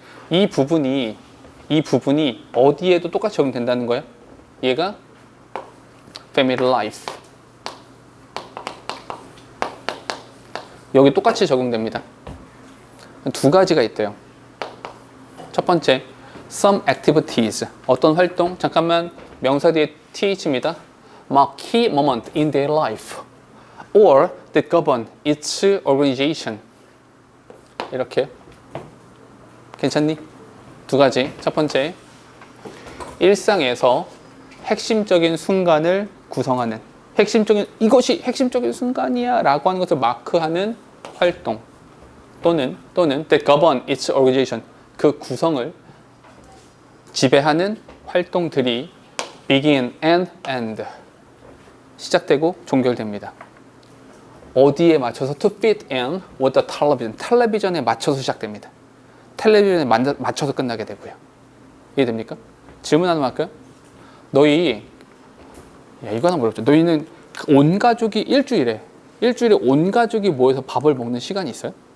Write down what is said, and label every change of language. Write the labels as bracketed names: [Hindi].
[Korean] 이 부분이 어디에도 똑같이 적용된다는 거예요? 얘가 family life. 여기 똑같이 적용됩니다. 두 가지가 있대요. 첫 번째, [English] some activities. [Korean] 어떤 활동? 잠깐만, 명사 뒤에 th입니다. [English] mark key moment in their life or that govern its organization. [Korean] 이렇게. 괜찮니? 두 가지. 첫 번째, 일상에서 핵심적인 순간을 구성하는 이것이 핵심적인 순간이야 라고 하는 것을 마크하는 활동 또는 [English] that govern its organization, [Korean] 그 구성을 지배하는 활동들이 [English] begin and end, [Korean] 시작되고 종결됩니다. 어디에 맞춰서? [English] to fit in with the television, [Korean] 텔레비전에 맞춰서 시작됩니다. 텔레비전에 맞춰서 끝나게 되고요. 이해됩니까? 질문 하나 할까요? 너희 이거 하나 물어보죠. 너희는 온 가족이 일주일에 온 가족이 모여서 밥을 먹는 시간이 있어요?